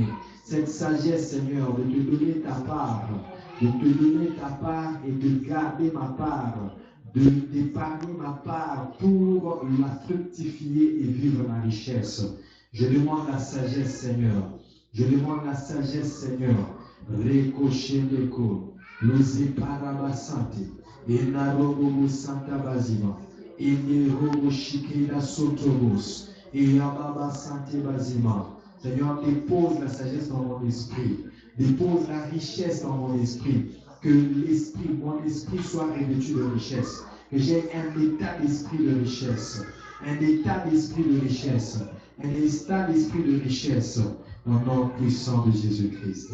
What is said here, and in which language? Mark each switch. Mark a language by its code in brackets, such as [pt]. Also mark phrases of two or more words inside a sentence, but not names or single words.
[fr] Cette sagesse, Seigneur, de te donner ta part, de te donner ta part et de garder ma part, d'épargner ma part pour la fructifier et vivre la richesse. Je demande la sagesse, Seigneur. Je demande la sagesse, Seigneur. Récocher l'écho, l'osé parabasante, et narobo santa basima, et nerobo shikela sotobos, et ababa sante basima. Seigneur, dépose la sagesse dans mon esprit, dépose la richesse dans mon esprit. Que l'esprit, mon esprit soit revêtu de richesse. Que j'ai un état d'esprit de richesse. Un état d'esprit de richesse. Un état d'esprit de richesse. Au nom puissant de Jésus-Christ.